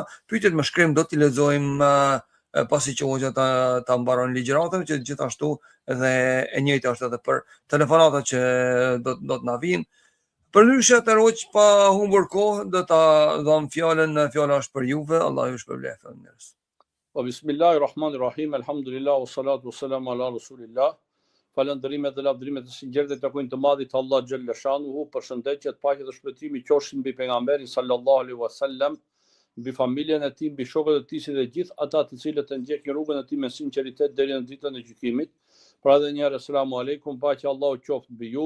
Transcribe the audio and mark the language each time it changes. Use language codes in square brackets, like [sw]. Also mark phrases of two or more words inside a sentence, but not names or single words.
[sq] Pyetjet me shkrim do t'i lexojmë pasi që hoxha ta mbaron ligjëratën, që gjithashtu edhe e njëjta është edhe për telefonatat që do të na vinë. Përndryshe të roq pa humbur kohë, do ta dham fjalën, fjala është për juve. Allahu ju shpërbleft. [ar] Po بسم الله الرحمن الرحيم الحمد لله والصلاة والسلام على رسول الله. [sq] Falënderimet dhe lavdrimet e sinqerta të takojnë të madhit Allah [ar] جل شأنه, [sq] përshëndetjet, paqja dhe shpëtimi qofshin mbi pejgamberin [ar] صلى الله عليه وسلم, [sq] mbi familjen e tij, mbi shokët e tij dhe gjithë ata të cilët e ndjekin rrugën e tij me sinqeritet deri në ditën e gjykimit. Pra edhe një herë [ar] السلام عليكم, [sq] paqja Allahu qoftë mbi ju.